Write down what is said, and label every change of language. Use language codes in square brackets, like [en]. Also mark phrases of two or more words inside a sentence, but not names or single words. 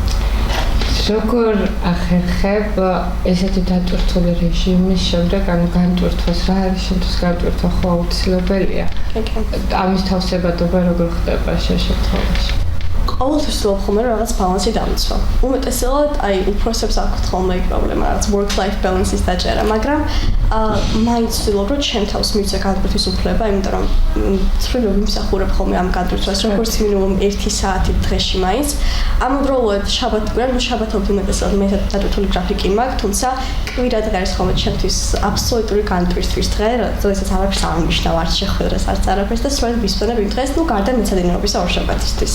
[ka] როგორ ახერხებ ესეთი დატვირთული რეჟიმის შემდეგ, ანუ განტვირთვას, რა არის შემთხვევით განტვირთვა ხო აუცილებელია? ამის თავსებადობა როგორ ხდება შენ შემთხვევაში? ყოველთვის ვცდილობ ხოლმე რომ რაღაც ბალანსი დამიცვა. უმეტესად აი უფროსებს აქვთ ხოლმე პრობლემა რაღაც [en] work-life balance- [ka] ის დაჭერა, მაგრამ მაინც ვცდილობ რომ ჩემ თავს მივცე განტვირთვის უფლება, იმიტომ რომ ცდილობ ვიმსახურებ ხოლმე ამ განტვირთვას როგორც მინიმუმ 1 საათი დღეში მაინც. ამავდროულად შაბათობით უმეტესად მე დატვირთული გრაფიკი მაქვს, თუმცა კვირა დღე არის ხოლმე ჩემთვის აბსოლუტური განტვირთვის დღე, როდესაც არაფერს არ ამნიშნავ, არც შეხვედრას, არც არაფერს და სწორედ ვისწავლებ იმ დღეს, ნუ გარდა მეცადინეობის ორშაბათისთვის.